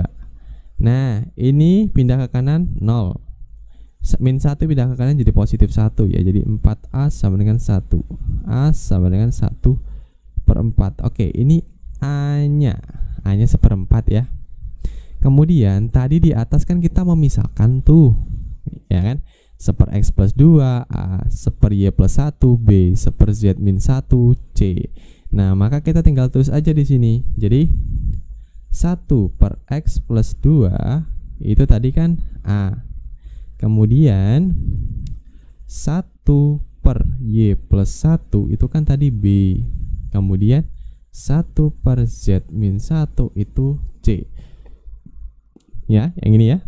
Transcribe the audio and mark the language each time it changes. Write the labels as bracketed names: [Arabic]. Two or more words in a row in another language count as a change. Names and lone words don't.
[Indonesian] Nah ini pindah ke kanan 0, min 1 pindah ke kanan jadi positif 1 ya, jadi 4A sama dengan 1, A sama dengan 1/4. Oke, ini A-nya 1/4 ya. Kemudian tadi di atas kan kita memisahkan tuh ya kan, 1/x plus 2, A 1/y plus 1, B 1/z min 1, C. Nah maka kita tinggal tulis aja di sini. Jadi 1/x plus 2 itu tadi kan A, kemudian 1/y plus 1 itu kan tadi B, kemudian 1/z min 1 itu C ya, yang ini ya.